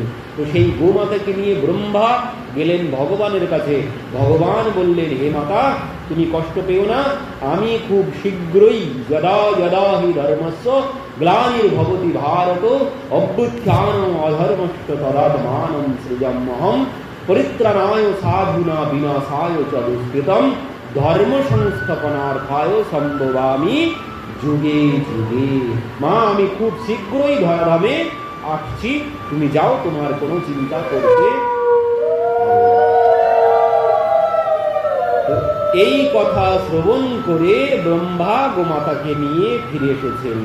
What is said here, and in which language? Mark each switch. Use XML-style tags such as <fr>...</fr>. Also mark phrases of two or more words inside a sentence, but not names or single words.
<bn>তো সেই গোমাতাকে নিয়ে ব্রহ্মা গেলেন ভগবানের কাছে। ভগবান বললেন, হে মাতা, তুমি কষ্ট পেও না, আমি খুব শীঘ্রই</bn> <sa>যদা যদা হি ধর্মস্য গ্লানির্ভবতি ভারত অভ্যুত্থানম অধর্মস্য তদাত্মানম সৃজাম্যহম পরিত্রাণায় সাধুনা বিনাশায় চ দুষ্কৃতম ধর্ম সংস্থাপনার্থায় সম্ভবামি যুগে যুগে।</sa> <bn>মা, আমি খুব শীঘ্রই ধরাধামে আসছি, তুমি যাও, তোমার কোনো চিন্তা করতে। এই কথা শ্রবণ করে ব্রহ্মা গোমাতাকে নিয়ে ফিরে এসেছেন।</bn>